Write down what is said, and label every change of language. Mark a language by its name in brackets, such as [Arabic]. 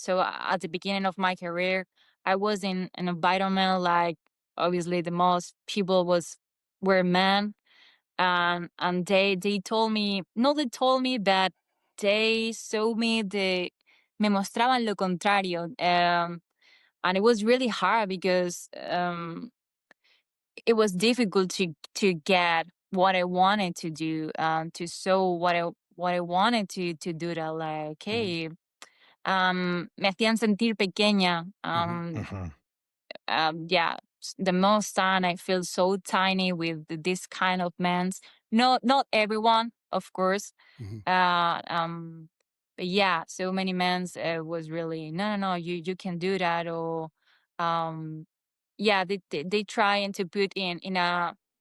[English] So at the beginning of my career, I was in an environment like obviously the most people were men, and they told me, no, they told me that they saw me me mostraban lo contrario, and it was really hard because it was difficult to get what I wanted to do, to show what I wanted to do. That like, Mhm. [Spanish] hey, me hacían sentir pequeña. Mhm. Mhm. [English] Yeah, the most time I feel so tiny with this kind of men's. Not everyone, of course. Mhm. Uh, um, but yeah, so many men's was really no. You can do that, or um, yeah, they trying to put in a